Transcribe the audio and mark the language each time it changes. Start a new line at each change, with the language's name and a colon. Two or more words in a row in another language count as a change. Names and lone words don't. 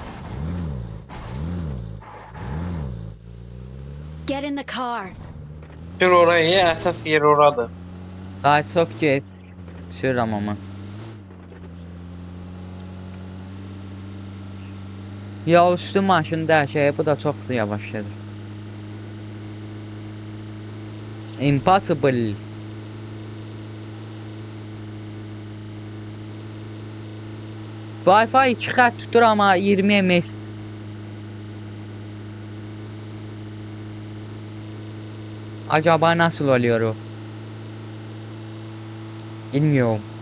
English: Get in the car.
Azerbaijani: Sür orayı, əsas yer oradır. Ay, çox gec. Sürürəm amma. Yol üstü maşın dəyişək, bu da çox yavaş gedir. Impossible. Wi-Fi 2 xətt tutur amma 20 ms.
Turkish: Acaba nasıl oluyor o? Bilmiyorum.